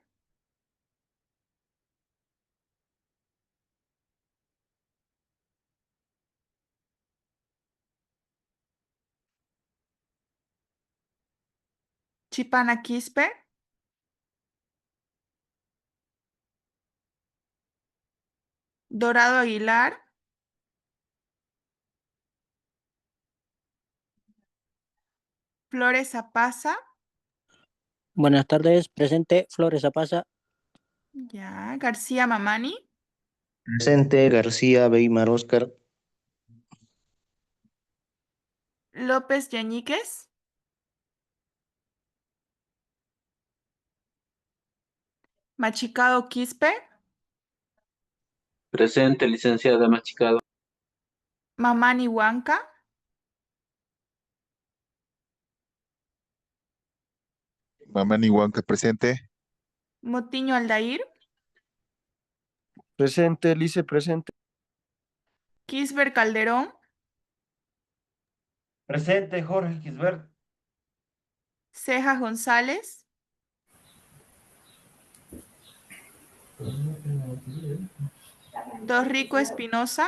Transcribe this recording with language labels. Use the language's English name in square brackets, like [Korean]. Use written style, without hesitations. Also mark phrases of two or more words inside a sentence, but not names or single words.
[Spanish] Chipana Quispe, Dorado Aguilar, Flores Apaza, Buenas tardes, presente, Flores Apaza. ya, García Mamani, Presente. García Weimar Oscar. López Yañíquez, Machicado Quispe, Presente, licenciada Machicado. Mamani Huanca, Mamani Huanca presente. Motiño Aldair, Presente, Lice, presente. Quisber Calderón, Presente, Jorge Gisbert. Ceja González, Torrico Espinosa.